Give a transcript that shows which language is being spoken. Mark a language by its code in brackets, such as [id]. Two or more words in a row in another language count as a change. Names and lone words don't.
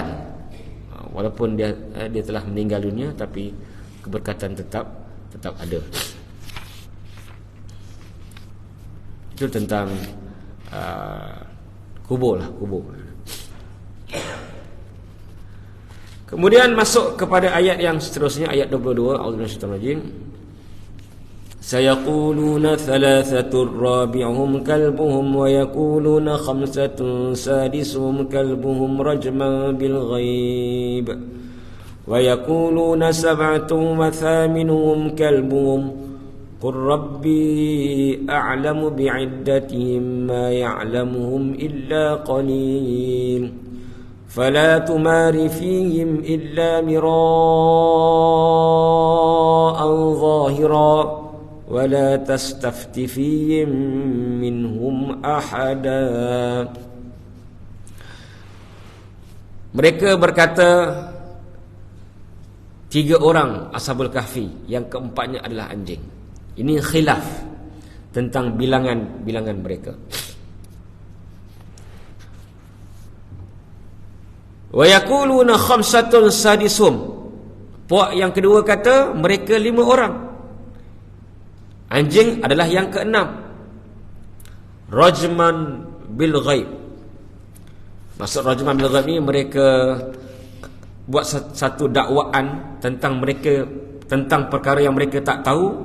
[ms] Walaupun dia telah meninggal dunia, tapi keberkatan tetap ada. Itu tentang kubur. Kemudian masuk kepada ayat yang seterusnya, ayat 22. [ar] أعوذ بالله من الشيطان الرجيم. سيقولون ثلاثة رابعهم كلبهم ويقولون خمسة سادسهم كلبهم رجما بالغيب ويقولون سبعة وثامنهم كلبهم قل ربي أعلم بعدتهم ما يعلمهم إلا قليل فلا تمار فيهم إلا مراء ظاهرا ولا تستفت فيهم منهم أحدا. [ms] Mereka berkata, 3 orang Ashabul Kahfi, yang keempatnya adalah anjing. Ini khilaf tentang bilangan mereka. [ar] ويقولون خمسة سادسهم. [ms] Puak yang kedua kata mereka 5 orang. Anjing adalah yang ke-6. [ar] رجما بالغيب. [ms] Maksud [ar] رجما بالغيب [ms] ni, mereka buat satu dakwaan tentang perkara yang mereka tak tahu.